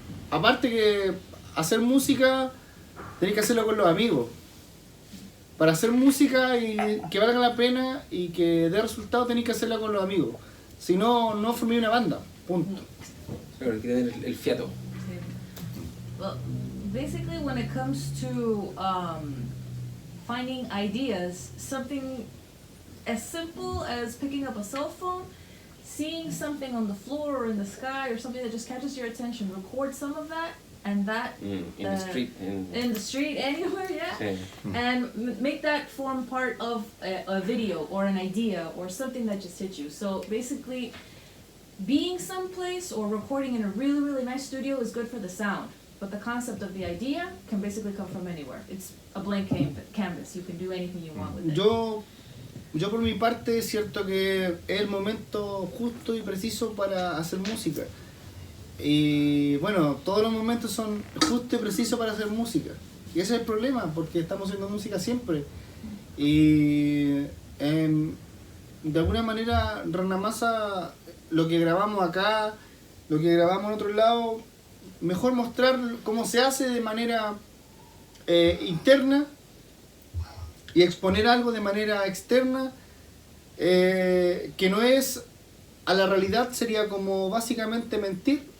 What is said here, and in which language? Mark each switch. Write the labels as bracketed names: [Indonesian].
[Spanish] aparte que hacer música, tenés que hacerlo con los amigos. Para hacer música y que valga la pena y que dé resultado, tenés que hacerla con los amigos. Si no, no formé una banda. Punto. Claro, hay que tener el fiato. [English] Well, basically, when it comes to finding ideas, something as simple as picking up a cell phone, seeing something on the floor or in the sky or something that just catches your attention, record some of that, and that In the street. in the street anywhere, yeah, [Spanish] Sí. [English] and make that form part of a video or an idea or something that just hit you. So basically, being someplace or recording in a really, really nice studio is good for the sound, but the concept of the idea can basically come from anywhere. It's a blank canvas. You can do anything you want with it. [Spanish] Yo por mi parte es cierto que es el momento justo y preciso para hacer música. Y bueno, todos los momentos son justos y precisos para hacer música. Y ese es el problema, porque estamos haciendo música siempre. Y de alguna manera Ranahmassa, lo que grabamos acá, lo que grabamos en otro lado, mejor mostrar cómo se hace de manera interna y exponer algo de manera externa, que no es a la realidad, sería como básicamente mentir.